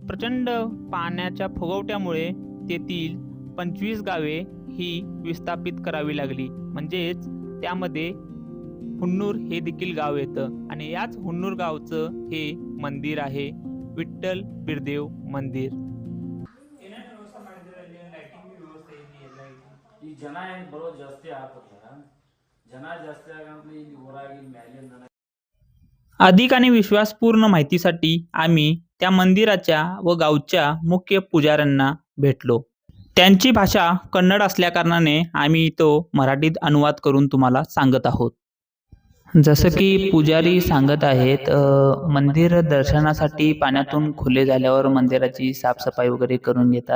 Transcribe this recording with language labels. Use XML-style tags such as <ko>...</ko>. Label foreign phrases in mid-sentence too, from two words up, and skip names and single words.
<mr>प्रचंड पाण्याच्या फुगवट्यामुळे तेथील 25 गावे ही विस्थापित करावी लागली. म्हणजेच त्यामध्ये हुन्नूर हे देखील गाव येतं आणि याच हुन्नूर गावचं हे मंदिर आहे, विठ्ठल बिरदेव मंदिर.</mr> <kn>ಈ ಜನ ಏನು ಬರೋದು ಜಾಸ್ತಿ ಆಗ್ತದ, ಜನ ಜಾಸ್ತಿ ಆಗಂತಲೇ ಇಲ್ಲಿ ಊರಾಗಿ ಮ್ಯಾಲಿಂದ</kn> <mr>अधिक आणि विश्वासपूर्ण माहितीसाठी आम्ही त्या मंदिराच्या व गावच्या मुख्य पुजाऱ्यांना भेटलो. त्यांची भाषा कन्नड असल्याकारणाने आम्ही तो मराठीत अनुवाद करून तुम्हाला सांगत आहोत. जसं की पुजारी सांगत आहेत, मंदिर दर्शनासाठी पाण्यातून खुले झाल्यावर मंदिराची साफसफाई वगैरे करून घेतात.</mr>